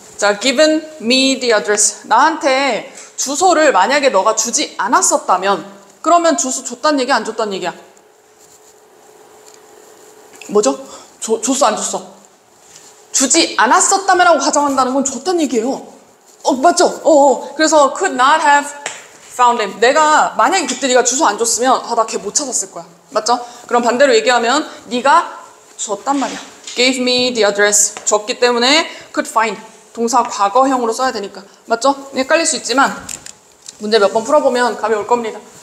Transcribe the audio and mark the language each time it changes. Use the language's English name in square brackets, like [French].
[English] 자, given me the address. [Korean] 나한테 주소를 만약에 너가 주지 않았었다면 그러면 주소 줬단 얘기야 안 줬단 얘기야? 뭐죠? 줬어 안 줬어? 주지 않았었다면 하고 가정한다는 건 줬단 얘기예요. 맞죠? 그래서 [English] could not have found him. [Korean] 내가 만약에 그때 네가 주소 안 줬으면 나 걔 못 찾았을 거야. 맞죠? 그럼 반대로 얘기하면 네가 줬단 말이야. [English] gave me the address. [Korean] 줬기 때문에 [English] could find. [Korean] 동사 과거형으로 써야 되니까. 맞죠? 헷갈릴 수 있지만 문제 몇 번 풀어보면 감이 올 겁니다.